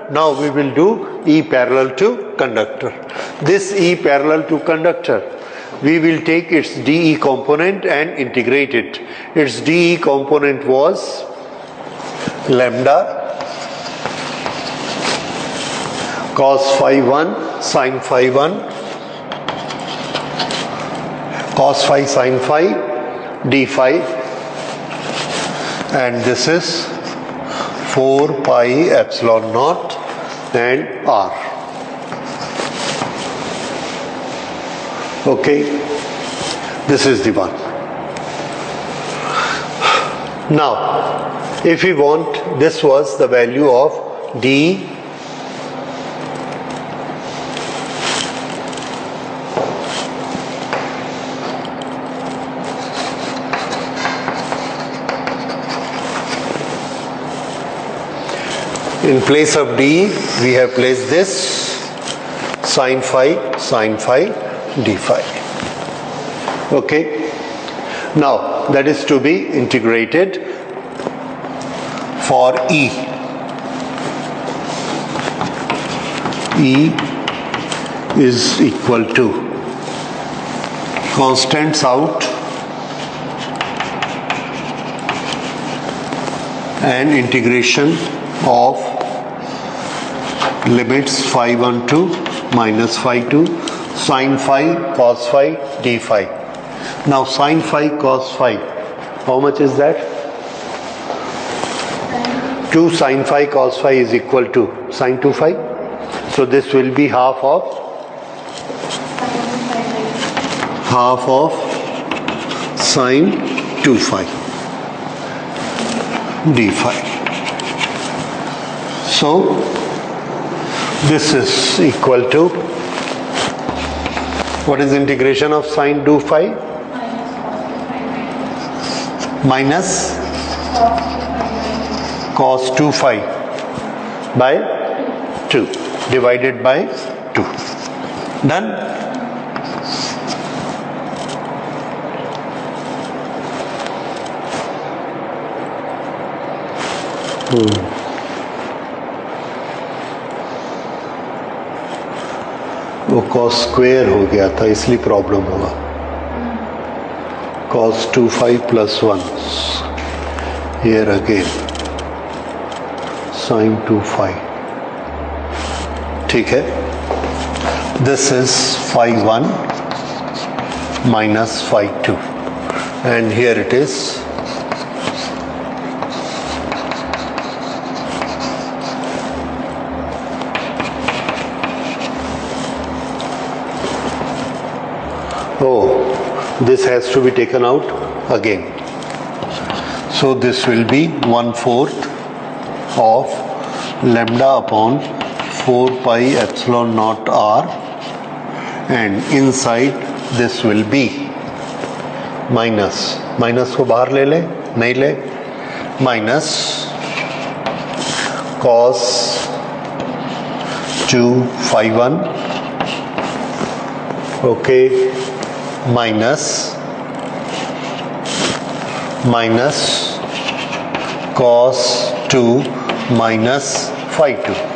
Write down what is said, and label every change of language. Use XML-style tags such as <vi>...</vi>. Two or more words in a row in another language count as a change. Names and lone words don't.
<en>Now we will do E parallel to conductor. This E parallel to conductor, we will take its dE component and integrate it. Its dE component was lambda cos phi 1 sin phi 1 cos phi sin phi d phi, and this is 4 pi epsilon naught and R. Okay, this is the one. Now, if we want, this was the value of D in place of D, we have placed this sin phi d phi. Okay. Now that is to be integrated for E. E is equal to constants out and integration of limits phi 1 to minus phi 2 sin phi cos phi d phi. Now sin phi cos phi, how much is that? 2 sin phi cos phi is equal to sin 2 phi. So this will be half of sin 2 phi d phi. So this is equal to, what is integration of sin 2 phi? Minus cos 2 phi by 2 divided by 2. Done?</en> <hi>वो</hi> <en>cos square</en> <hi>हो गया था इसलिए प्रॉब्लम हुआ.</hi> <en>Cos 2 phi plus 1 here again sin 2 phi.</en> <hi>ठीक है.</hi> <en>This is phi 1 minus phi 2 and here it is this has to be taken out again. So this will be 1/4 of lambda upon 4 pi epsilon naught r, and inside this will be minus</en> <hi>को बाहर ले ले, नहीं ले,</hi> <en>minus cos 2 phi 1 okay minus cos 2 minus phi 2.</en>